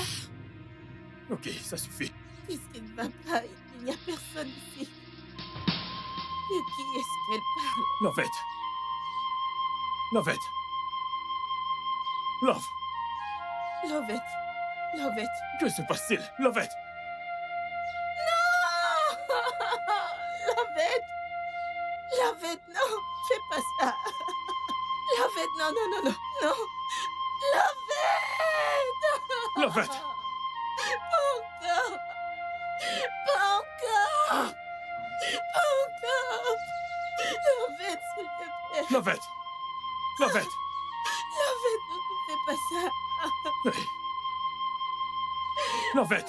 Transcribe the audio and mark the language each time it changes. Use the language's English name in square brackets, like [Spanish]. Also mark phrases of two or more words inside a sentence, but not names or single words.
[French] Ok, ça suffit. Qu'est-ce qui ne va pas? Il n'y a personne ici. De qui est-ce qu'elle parle? Lovette! Lovette! Love, Lovette. Lovette. que se passe-t-il? Lovette! Non! Lovette! Lovette, non! Fais pas ça! Lovette, non, non, non, non, non! Lovette! Lovette! Pas encore! Pas encore! Pas encore! Lovette, s'il te plaît! Lovette! Lovette! Lovette, ne me fais pas ça! Hey. Lovette!